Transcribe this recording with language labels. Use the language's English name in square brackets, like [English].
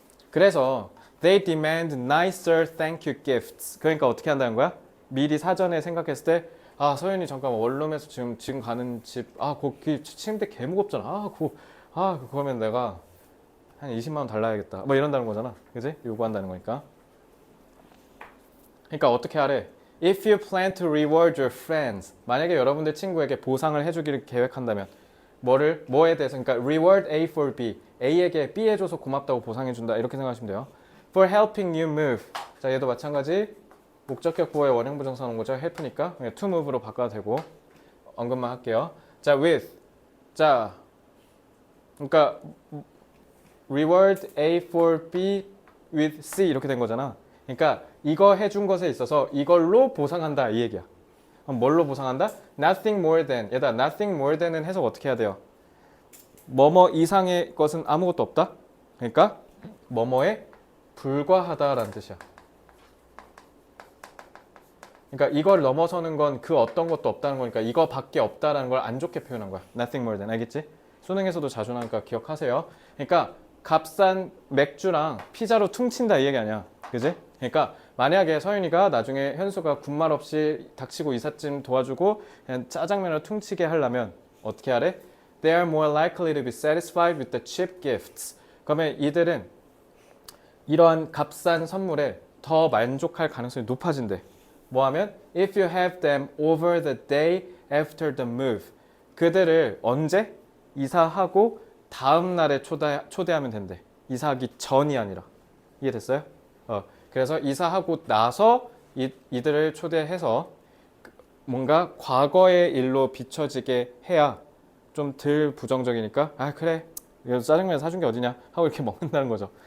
[Korean] 그래서 [English] they demand nicer thank you gifts. [Korean] 그러니까 어떻게 한다는 거야? 미리 사전에 생각했을 때 아, 서윤이 잠깐만 원룸에서 지금 가는 집 거기 침대 개 무겁잖아. 그러면 내가 한 20만 원 달라야겠다. 뭐 이런다는 거잖아. 그지? 요구한다는 거니까. 그러니까 어떻게 하래? [English] If you plan to reward your friends. [Korean] 만약에 여러분들 친구에게 보상을 해주기를 계획한다면 뭐에 대해서 그러니까 [English] reward A for B. [Korean] A에게 B 해줘서 고맙다고 보상해준다. 이렇게 생각하시면 돼요. [English] For helping you move. [Korean] 자, 얘도 마찬가지. 목적격 보호의 원형 부정사 나온 거죠. help니까 그냥 [English] to move [Korean] 로 바꿔도 되고 언급만 할게요. [English] 자, with. [Korean] 자, 그러니까 [English] reward A for B with C [Korean] 이렇게 된 거잖아. 그러니까 이거 해준 것에 있어서 이걸로 보상한다 이 얘기야. 그럼 뭘로 보상한다? [English] Nothing more than. [Korean] 얘들아, [English] nothing more than [Korean] 은 해석 어떻게 해야 돼요? 뭐뭐 이상의 것은 아무것도 없다. 그러니까 뭐뭐에 불과하다라는 뜻이야. 그러니까 이걸 넘어서는 건 그 어떤 것도 없다는 거니까 이거밖에 없다라는 걸 안 좋게 표현한 거야. [English] Nothing more than. [Korean] 알겠지? 수능에서도 자주 나오니까 기억하세요. 그러니까 값싼 맥주랑 피자로 퉁친다 이 얘기 아니야. 그지? 그러니까 만약에 서윤이가 나중에 현수가 군말 없이 닥치고 이삿짐 도와주고 그냥 짜장면을 퉁치게 하려면 어떻게 하래? [English] They are more likely to be satisfied with the cheap gifts. [Korean] 그러면 이들은 이러한 값싼 선물에 더 만족할 가능성이 높아진대. 뭐 하면? [English] If you have them over the day after the move. [Korean] 그들을 언제? 이사하고 다음 날에 초대하면 된대. 이사하기 전이 아니라. 이해됐어요? 그래서 이사하고 나서 이들을 초대해서 뭔가 과거의 일로 비춰지게 해야 좀 덜 부정적이니까 그래 그래도 짜장면 사준 게 어디냐 하고 이렇게 먹는다는 거죠.